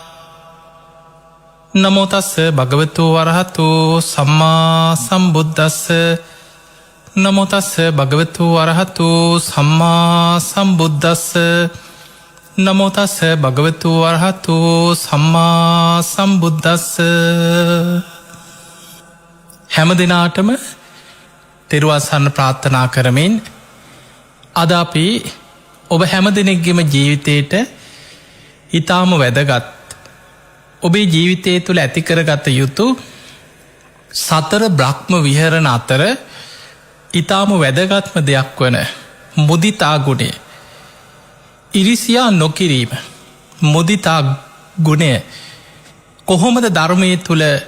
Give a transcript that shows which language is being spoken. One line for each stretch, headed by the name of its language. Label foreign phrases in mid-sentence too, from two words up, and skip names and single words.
Pali: නමෝ තස්ස භගවතු වරහතු සම්මා සම්බුද්දස්ස නමෝ තස්ස භගවතු වරහතු සම්මා සම්බුද්දස්ස නමෝ තස්ස භගවතු වරහතු සම්මා සම්බුද්දස්ස
Sinhala: හැම දිනාටම තෙරුවන් සරණ ප්‍රාර්ථනා කරමින් අද අපි ඔබ හැම දිනෙකගේම ජීවිතයට ඊටාම වැදගත් ඔබේ ජීවිතය තුළ ඇති කරගත යුතු සතර බ්‍රහ්ම විහරණ අතර ඊටාම වැදගත්ම දෙයක් වන මුදිතා ගුණය ඉරිසියා නොකිරීම මුදිතා ගුණය කොහොමද ධර්මයේ තුළ